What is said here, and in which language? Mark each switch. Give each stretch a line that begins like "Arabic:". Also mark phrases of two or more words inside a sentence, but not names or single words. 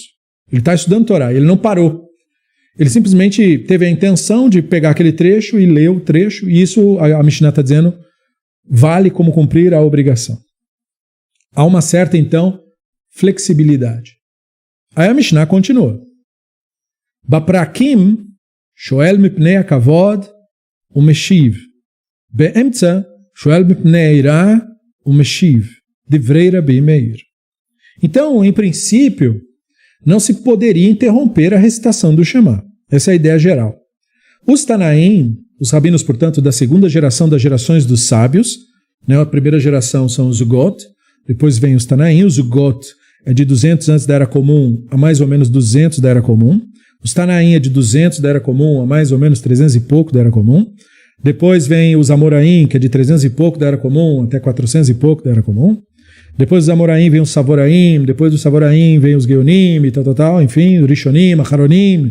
Portuguese: Ele está estudando Torá, ele não parou. Ele simplesmente teve a intenção de pegar aquele trecho e ler o trecho, e isso, a Mishnah está dizendo, vale como cumprir a obrigação. Há uma certa, então, flexibilidade. Aí a Mishnah continua.
Hebrew: בפרקים, שואל מפני הכבוד, ומשיב. באמצע, שואל מפני יראה, ומשיב. דברי רבי מאיר.
Portuguese: Então, em princípio, não se poderia interromper a recitação do Shema. Essa é a ideia geral. Os Tanaim, os rabinos, portanto, da segunda geração das gerações dos sábios, a primeira geração são os Zugot, depois vem os Tanaim, os Zugot é de 200 antes da Era Comum a mais ou menos 200 da Era Comum, os Tanaim é de 200 da Era Comum a mais ou menos 300 e pouco da Era Comum, depois vem os Amoraim, que é de 300 e pouco da Era Comum até 400 e pouco da Era Comum, depois dos Amoraim vem os Savoraim, depois dos Savoraim vem os Geonim, enfim, os Rishonim, Acharonim.